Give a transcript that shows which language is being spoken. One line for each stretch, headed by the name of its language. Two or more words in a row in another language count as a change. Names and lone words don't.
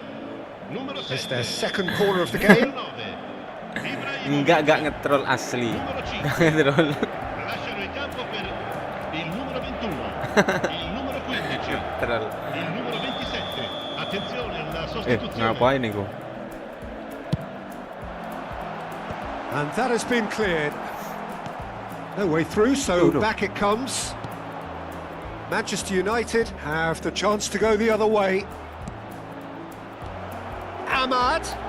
Italian: Numero
English: It's
Italian: 7.
English: their second corner of the game.
Indonesian: Enggak ngetrol asli.
Italian: Numero 5.
Indonesian: Enggak ngetrol.
Italian: Lasciano il campo per il numero 21, il numero 15,
Indonesian: Ngetrol.
Italian: il numero 27. Attenzione alla sostituzione.
Indonesian: Ngapain nih gua?
English: And that has been cleared. No way through, so Udo. back it comes. Manchester United have the chance to go the other way. Ahmad.